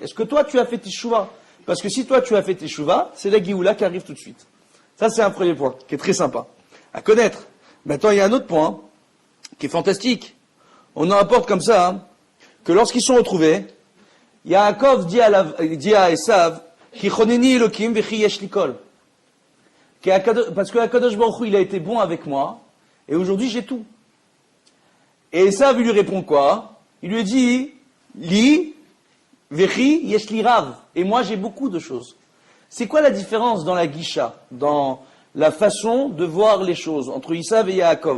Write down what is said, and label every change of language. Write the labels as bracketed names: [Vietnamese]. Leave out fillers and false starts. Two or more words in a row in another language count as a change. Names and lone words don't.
[French] Est-ce que toi tu as fait teshuva? Parce que si toi tu as fait teshuva, c'est la Géoula qui arrive tout de suite. Ça c'est un premier point, qui est très sympa à connaître. Maintenant il y a un autre point, qui est fantastique. On en rapporte comme ça, que lorsqu'ils sont retrouvés, Yaakov dit à Esav, [Hebrew] כי חנני אלהים וכי יש לי כל. [French] Parce que Akadosh Baruch Hu, il a été bon avec moi, et aujourd'hui j'ai tout. Et Esav lui répond quoi? Il lui dit, [Hebrew] לי, וכי יש לי רב. [French] Et moi j'ai beaucoup de choses. C'est quoi la différence dans la Gisha, dans la façon de voir les choses, entre Esav et Yaakov?